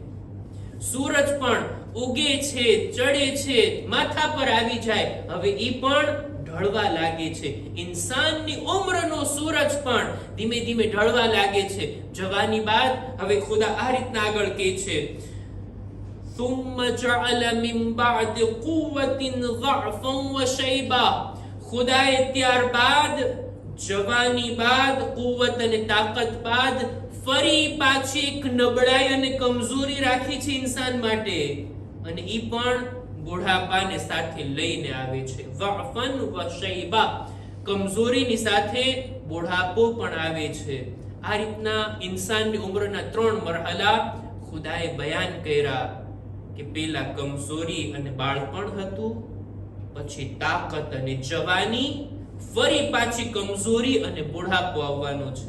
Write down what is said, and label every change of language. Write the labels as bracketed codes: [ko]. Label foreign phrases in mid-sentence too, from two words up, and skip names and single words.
[gu] સૂરજ પણ ઉગે છે, ચડે છે, માથા પર આવી જાય, હવે ઈ પણ ઢળવા લાગે છે. ઇન્સાનની ઉંમરનો સૂરજ પણ ધીમે ધીમે ઢળવા લાગે છે. જવાની બાદ હવે ખુદા આ રીતના આગળ કહે છે, [ar] ثم جعل من بعد قوة ضعفا وشيبا. [gu] ખુદાએ ત્યારબાદ જવાની બાદ, કુવત અને તાકાત બાદ ફરી પાછી એક નબળાઈ અને કમજોરી રાખી છે ઇન્સાન માટે, અને ઈ પણ બુઢાપાને સાથે લઈને આવે છે. [ar] ضعفا وشيبا, [gu] કમજોરીની સાથે બુઢાપો પણ આવે છે. આ રીતના ઇન્સાનની ઉંમરના 3 મરહલા ખુદાએ બયાન કર્યા કે પેલા કમજોરી અને બાળપણ હતું, પછી તાકાત અને જવાની, ફરી પાછી કમજોરી અને બુઢાપો આવવાનો છે.